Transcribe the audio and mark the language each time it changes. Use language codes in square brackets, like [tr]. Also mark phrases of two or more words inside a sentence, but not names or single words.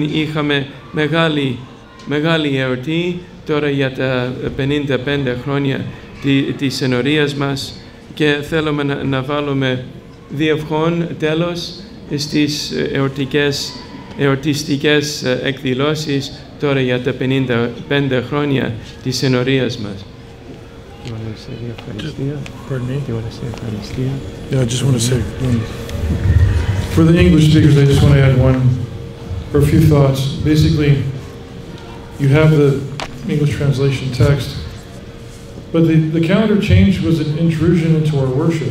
[el] Είχαμε μεγάλη εορτή τώρα για τα 55 χρόνια της ενορίας μας, και θέλουμε να βάλουμε διευχών τέλος στις εορτιστικές εκδηλώσεις τώρα για τα 55 χρόνια της ενορίας μας. [en] Yeah, I just want to say for the English speakers, I just want to add a few thoughts. Basically, you have the English translation text, but the calendar change was an intrusion into our worship.